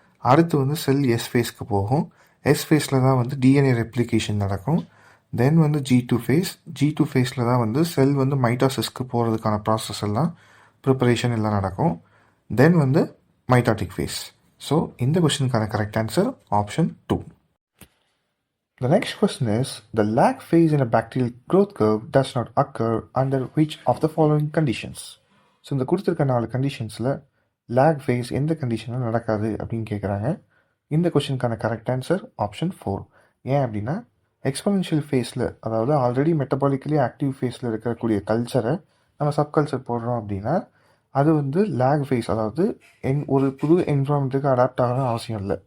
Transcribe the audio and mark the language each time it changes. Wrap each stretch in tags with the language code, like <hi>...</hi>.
<ta>அடுத்து வந்து செல் எஸ் ஃபேஸ்க்கு போகும். எஸ் ஃபேஸில் தான் வந்து டிஎன்ஏ ரெப்ளிகேஷன் நடக்கும். தென் வந்து G2 ஃபேஸ். G2 ஃபேஸில் தான் வந்து செல் வந்து மைட்டாசிஸ்க்கு போகிறதுக்கான ப்ராசஸ் எல்லாம் ப்ரிப்பரேஷன் எல்லாம் நடக்கும். தென் வந்து மைட்டாட்டிக் ஃபேஸ். ஸோ இந்த கொஸ்டினுக்கான correct answer option 2.</ta> <en>The next question is, the lag phase in a bacterial growth curve does not occur under which of the following conditions?</en> <ta>So இந்த கொடுத்துருக்க 4 கண்டிஷன்ஸில் லேக் ஃபேஸ் எந்த கண்டிஷனில் நடக்காது அப்படின்னு கேட்குறாங்க. இந்த கொஸ்டினுக்கான கரெக்ட் ஆன்சர் ஆப்ஷன் 4. ஏன் அப்படின்னா எக்ஸ்பொனென்ஷியல் ஃபேஸில், அதாவது ஆல்ரெடி மெட்டபாலிக்கலி ஆக்டிவ் ஃபேஸில் இருக்கக்கூடிய கல்ச்சரை நம்ம சப்கல்ச்சர் போடுறோம் அப்படின்னா அது வந்து லேக் ஃபேஸ், அதாவது ஒரு புது என்விரான்மெண்ட்டுக்கு அடாப்ட் ஆகணும்னு அவசியம் இல்லை.</ta>